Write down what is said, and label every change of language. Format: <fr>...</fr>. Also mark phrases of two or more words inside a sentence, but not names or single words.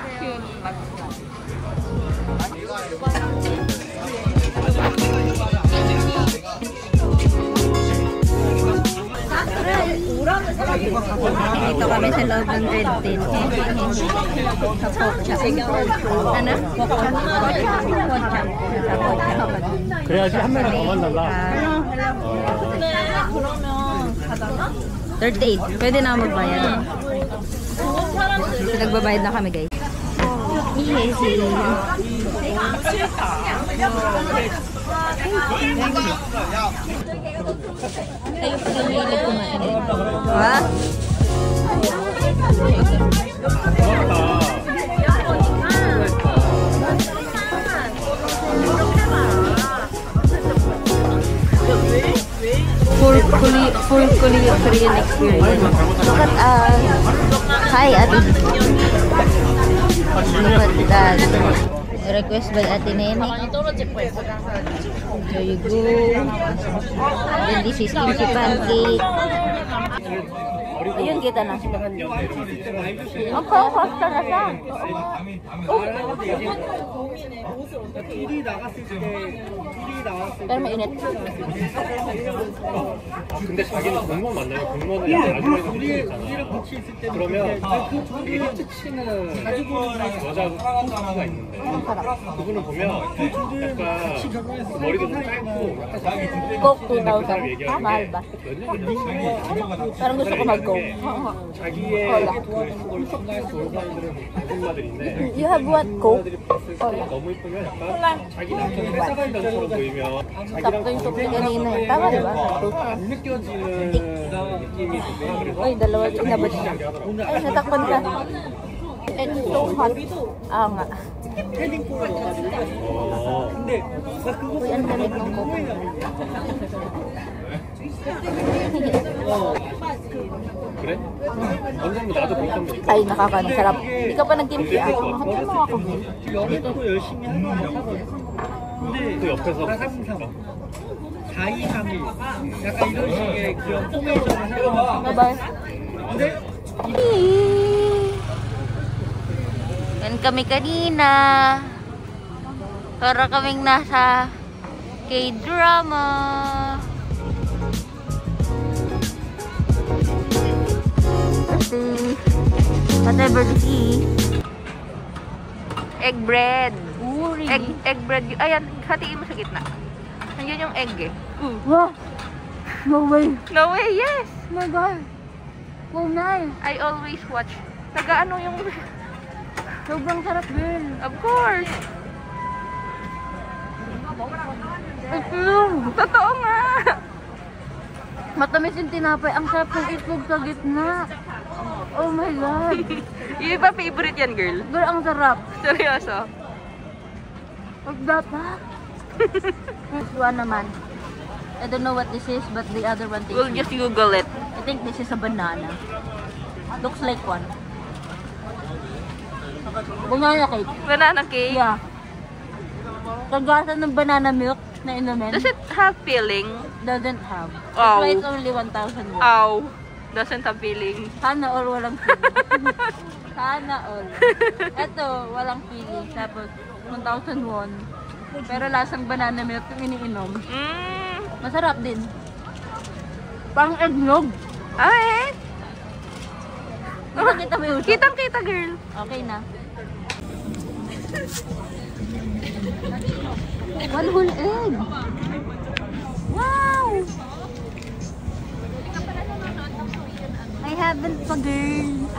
<tl>Dito kami sa loob ng Red Tin. Sa Pocha. Ano? Pocha. Sa Pocha.</tl> <ko>그래야지 한 명이 더 만난다. 38.</ko> <tl>Pwede na magbayad. Nagbabayad na kami, guys.</tl> <en>Yes.</en> <tl>Kayo pa lang hilig kumain. Ha?</tl> <en>Full Korean experience. Look at hi, Ate. Look at that. Request by Ate Nene. There you go. Then this is kimchi pancake.</en> <tl>Ayun, kita na. Ang pangkasta na siya. Pero mainit.</tl> <ko>근데 자기는 공무원 만나요. 공무원은 약간 아주머니가 붙어있잖아. 그러면 되게 히트치는 여자 후보가 있는데 그분은 보면 약간 머리도 좀 짧고</ko> <tl>Coke 2,000. Mahal ba? Parang gusto ko mag-Coke.</tl> <ko>자기의 도와주는 걸 정말 좋은 사람들은 아줌마들인데</ko> <en>You have what? Coke?</en> <ko>너무 이쁘면 약간 자기랑 좀 회사 다니는 것처럼 보이면</ko> <tl>Sakto yung tukli kanina eh. Tama diba?</tl> <ko>안 느껴지는 느낌이 있는데 그래서</ko> <tl>Uy, dalawa inabot siya. Ay, natakpan ka.</tl> <en>It's so hot.</en> <tl>Ah nga. Uy, ang lamig ng Coke.</tl> <ko>그래? 어느 정도 나도 볼 정도니까</ko> <tl>Ay, nakakasarap. Hindi ka pa nag-kimchi ah. Hati mo ako.</tl> <ko>연애도 열심히 하는 거 하거든. 근데 또 옆에서 4231 약간 이런 식의 그런 포메이션을 사용하고</ko> <en>Bye-bye.</en> <ko>근데</ko> <tl>Yan kami kanina. Para kaming nasa K-drama. Kasi,</tl> <en>whatever to see. Egg bread. Ooh, really? Egg bread.</en> <tl>Ayan, hatiin mo sa gitna. Nandiyan yung egg eh.</tl> <en>Wow! No way! No way, yes! Oh my God! Wow, nice! I always watch.</en> <tl>Nag-ano yung... Sobrang sarap,</tl> <en>girl! Of course!</en> <tl>Itlog! Totoo nga! Matamis yung tinapay. Ang sarap ng itlog sa gitna.</tl> <en>Oh my God!</en> <tl>Yung iba favorite yan, girl. Girl, ang sarap. Seryoso.</tl> <en>Like that, ha? This one naman. I don't know what this is, but the other one tastes We'll just Google it. I think this is a banana. Looks like one. Banana cake. Banana cake. Yeah.</en> <tl>Kagasa ng banana milk na inumin.</tl> <en>Does it have filling? Doesn't have. Oh. That's why it's only 1,000 won. Ow. Doesn't have filling.</en> <tl>Sana all walang feeling. Sana all. Ito, walang feeling. Tapos, 1,000 won. Pero lasang banana milk yung iniinom. Mm. Masarap din. Pang eggnog. Ay! Kita mo yung Kitang-kita, girl. Okay na.</tl> <en>One whole egg. Wow! I haven't pa, girl.</en>